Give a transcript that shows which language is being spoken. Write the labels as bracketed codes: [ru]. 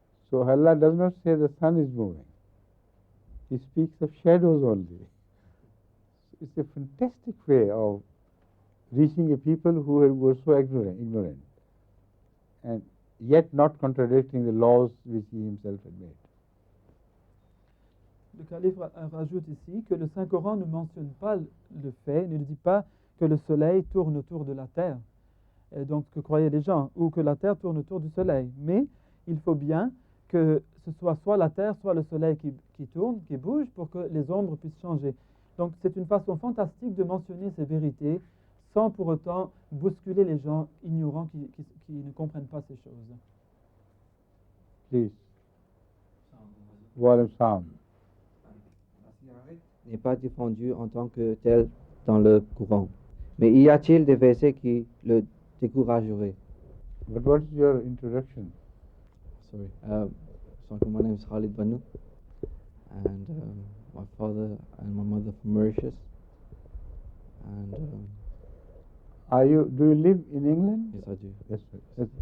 [en] So Allah does not say the sun is moving. He speaks of shadows only. It's a fantastic way of reaching a people who were so ignorant, and yet not contradicting the laws which he himself had made. [fr] Le calife rajoute ici que le Saint-Coran ne mentionne pas le fait, ne dit pas que le soleil tourne autour de la terre, et donc ce que croyaient les gens, ou que la terre tourne autour du soleil. Mais il faut bien que ce soit la terre, soit le soleil qui tourne, qui bouge, pour que les ombres puissent changer. Donc c'est une façon fantastique de mentionner ces vérités, sans pour autant bousculer les gens ignorants qui ne comprennent pas ces choses. [en] Please. [ar] Wa alaykum salam. [fr] N'est pas défendu en tant que tel dans le Coran. Mais y a-t-il des versets qui le décourageraient? [en] But what is your introduction? Sorry. So my name is Khalid Banu, and my father and my mother from Mauritius. And do you live in England? yes, I do.